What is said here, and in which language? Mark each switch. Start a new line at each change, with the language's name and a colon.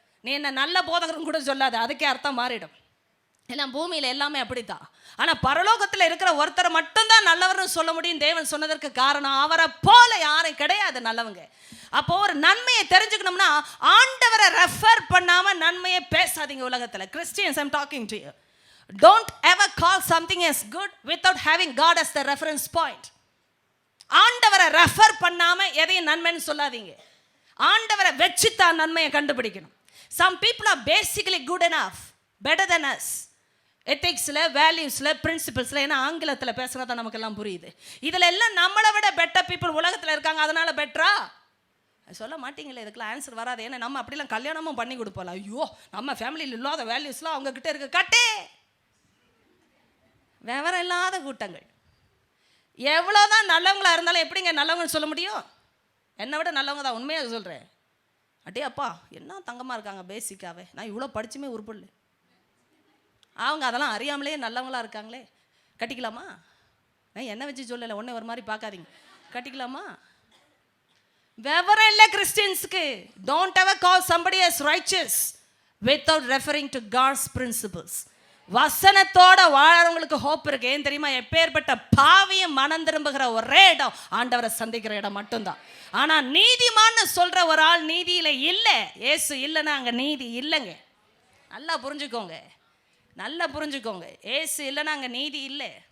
Tamil: நீ என்ன நல்ல போதகரும் கூட சொல்லாது, அதுக்கே அர்த்தம் மாறிடும். ஏன்னா பூமியில் எல்லாமே அப்படித்தான். ஆனால் பரலோகத்தில் இருக்கிற ஒருத்தரை மட்டும்தான் நல்லவர்னு சொல்ல முடியும். தேவன் சொன்னதற்கு காரணம் அவரை போல யாரும் கிடையாது நல்லவங்க. அப்போ ஒரு நன்மையை தெரிஞ்சுக்கணும்னா ஆண்டவரை ரெஃபர் பண்ணாம நன்மையை பேசாதீங்க. உலகத்தில் Christians,
English: I'm talking to you. Don't ever call something as good without having God as the reference point.
Tamil: ஆண்டவரை ரெஃபர் பண்ணாம எதையும் நன்மைன்னு சொல்லாதீங்க. ஆண்டவரை வச்சுதான் நன்மையை கண்டுபிடிக்கணும்.
English: Some people are basically good enough, better than us.
Tamil: எத்திக்ஸில், வேல்யூஸில், பிரின்சிபல்ஸில். ஏன்னா ஆங்கிலத்தில் பேசுனா தான் நமக்கு எல்லாம் புரியுது. இதில் எல்லாம் நம்மளை விட
English: better people
Tamil: உலகத்தில் இருக்காங்க. அதனால பெட்டரா சொல்ல மாட்டீங்களே, இதுக்கெல்லாம் ஆன்சர் வராது. ஏன்னா நம்ம அப்படிலாம் கல்யாணமும் பண்ணி கொடுப்போம். ஐயோ நம்ம ஃபேமிலியில் இல்லாத வேல்யூஸ்லாம் அவங்க கிட்ட இருக்கு. கட்டே விவரம் இல்லாத கூட்டங்கள். எவ்வளோதான் நல்லவங்களா இருந்தாலும் எப்படிங்க நல்லவங்கன்னு சொல்ல முடியும்? என்னை விட நல்லவங்க தான், உண்மையாக சொல்கிறேன். அடே அப்பா என்ன தங்கமாக இருக்காங்க பேசிக்காவே, நான் இவ்வளோ படிச்சுமே உருப்படல, அவங்க அதெல்லாம் அறியாமலே நல்லவங்களா இருக்காங்களே, கட்டிக்கலாமா? நான் என்ன வச்சு சொல்லலை, ஒன்றே ஒரு மாதிரி பார்க்காதீங்க, கட்டிக்கலாமா? விவரம் இல்லை கிறிஸ்டியன்ஸுக்கு.
English: Don't ever call somebody as righteous without referring to God's principles.
Tamil: வசனத்தோட வாழறவங்களுக்கு hope இருக்கு. ஏன் தெரியுமா? எப்பேற்பட்ட பாவியும் மனம் திரும்புகிற ஒரே இடம் ஆண்டவரை சந்திக்கிற இடம் மட்டும்தான். ஆனா நீதிமான்னு சொல்ற ஒரு ஆள் நீதியில இல்லை. ஏசு இல்லைன்னா அங்க நீதி இல்லைங்க. நல்லா புரிஞ்சுக்கோங்க, நல்லா புரிஞ்சுக்கோங்க. ஏசு இல்லைன்னா அங்க நீதி இல்லை.